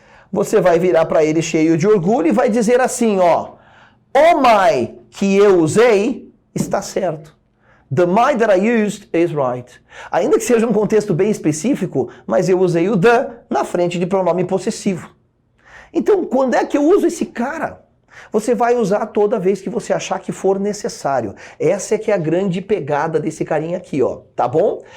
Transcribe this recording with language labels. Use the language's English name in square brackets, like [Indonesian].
[Portuguese] Você vai virar para ele cheio de orgulho e vai dizer assim, ó. O my que eu usei está certo. [English] The my that I used is right. [Portuguese] Ainda que seja um contexto bem específico, mas eu usei o the na frente de pronome possessivo. Então, quando é que eu uso esse cara? Você vai usar toda vez que você achar que for necessário. Essa é que é a grande pegada desse carinha aqui, ó, tá bom?